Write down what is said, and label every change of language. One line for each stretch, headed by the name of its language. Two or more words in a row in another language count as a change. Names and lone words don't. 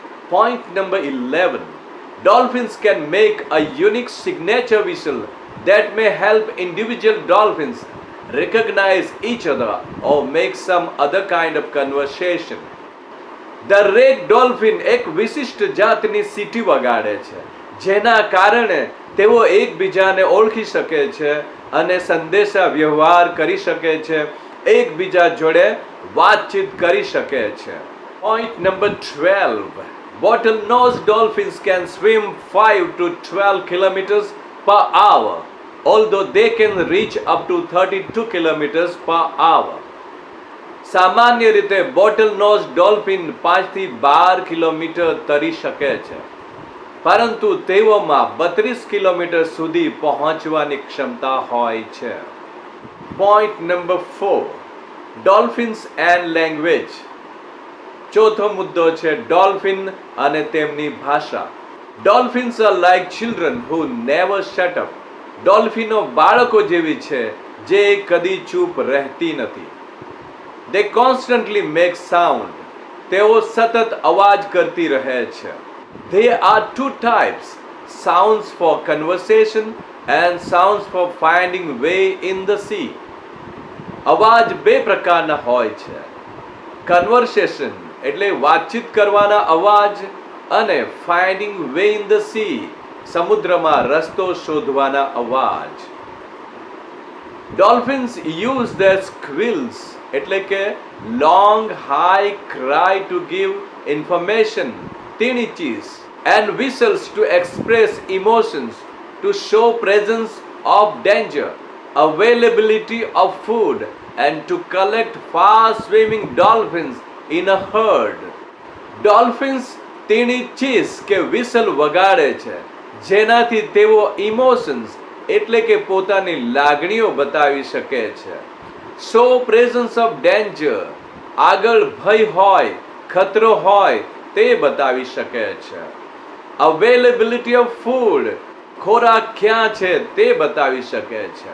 English: Point number 11. Dolphins can make a unique signature whistle that may help individual dolphins recognize each other or make some other kind of conversation.
Gujarati: દરેક ડોલ્ફિન એક વિશિષ્ટ જાતની સીટી વગાડે છે, જેના કારણે તેઓ એકબીજાને ઓળખી શકે છે અને સંદેશા વ્યવહાર કરી શકે છે, એકબીજા જોડે વાતચીત કરી શકે છે.
English: Point number 12. Bottlenose dolphins can swim 5 to 12 kilometers per hour, although they can reach up to 32 kilometers per hour.
Gujarati: સામાન્ય રીતે બોટલનોઝ ડોલ્ફિન 5 થી 12 કિલોમીટર તરી શકે છે, પરંતુ તેઓમાં 32 કિલોમીટર સુધી પહોંચવાની ક્ષમતા હોય છે.
English: Point number 4. Dolphins and language.
Gujarati: ચોથો મુદ્દો છે ડોલ્ફિન અને તેમની ભાષા.
English: Dolphins are like children who never shut up.
Gujarati: ડોલ્ફિનો બાળકો જેવી છે જે કદી ચૂપ રહેતી નથી.
English: They constantly make sound.
Gujarati: તેઓ સતત અવાજ કરતી રહે છે.
English: There are two types, sounds for conversation and sounds for finding way in the sea.
Gujarati: અવાજ બે પ્રકારના હોય છે. કન્વર્સેશન એટલે વાતચીત કરવાના અવાજ અને
English: finding way in the sea
Gujarati: સમુદ્રમાં રસ્તો શોધવાના અવાજ.
English: Dolphins use their squeals
Gujarati: એટલે કે
English: long high cry to give information, tinnitus, and whistles to express emotions, to show presence of danger, availability of food, and to collect fast swimming dolphins in a herd. Dolphins tinnitus
Gujarati: કે whistle વગાડે છે, જેનાથી તેઓ ઇમોશન્સ એટલે કે પોતાની લાગણીઓ બતાવી શકે છે.
English: show presence of danger,
Gujarati: આગળ ભય હોય, ખતરો હોય તે બતાવી શકે છે.
English: availability of food,
Gujarati: ખોરાક ક્યાં છે તે બતાવી શકે છે.